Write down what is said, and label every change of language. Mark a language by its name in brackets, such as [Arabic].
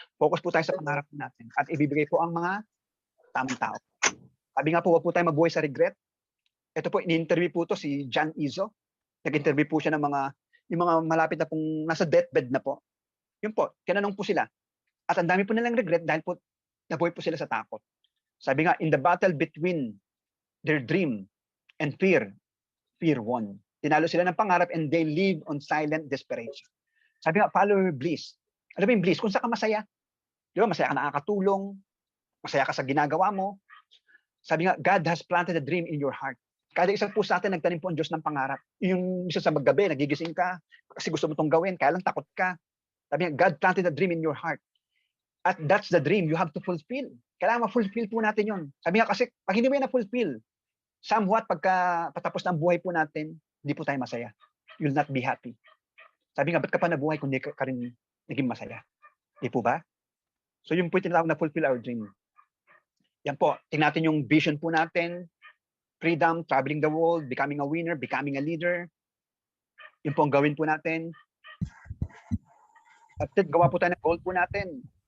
[Filipino] Focus po tayo sa pangarap po natin. At ibibigay po ang mga tamang tao. Sabi nga po, huwag po tayo mabuhay sa regret. Ito po, in-interview po to si John Izzo. Nag-interview po siya ng yung mga malapit na pong nasa deathbed na po. Yun po, tinanong po sila. At ang dami po nilang regret dahil po nabuhay po sila sa takot. [English] Sabi nga, in the battle between their dream and fear won. [Filipino] Tinalo sila ng pangarap [English] and they live on silent desperation. [Filipino] Sabi nga, [English] follow your bliss. [Filipino] Alam mo yung bliss? Kung saan ka masaya. Di ba? Masaya ka nakakatulong. Masaya ka sa ginagawa mo. [English] Sabi nga, God has planted a dream in your heart. [Filipino] Kada isa po sa atin, nagtanim po ang Diyos ng pangarap. Yung isa sa maggabi, nagigising ka kasi gusto mo itong gawin, kaya lang takot ka. [English] Sabi nga, God planted a dream in your heart. At that's the dream you have to fulfill. [Filipino] Kailangan ma-fulfill po natin yun. Sabi nga kasi, pag hindi mo yan na-fulfill, somewhat pagka patapos ng buhay po natin, hindi po tayo masaya. [English] You'll not be happy. [Filipino] Sabi nga, ba't ka pa nabuhay kung hindi ka rin naging masaya? Di po ba? So yung po yung tinatawag na fulfill our dream. Yan po, tingnan natin yung vision po natin, [English] freedom, traveling the world, becoming a winner, becoming a leader. [Filipino] Yun po ang gawin po natin. At gawa po tayo ng goal po natin.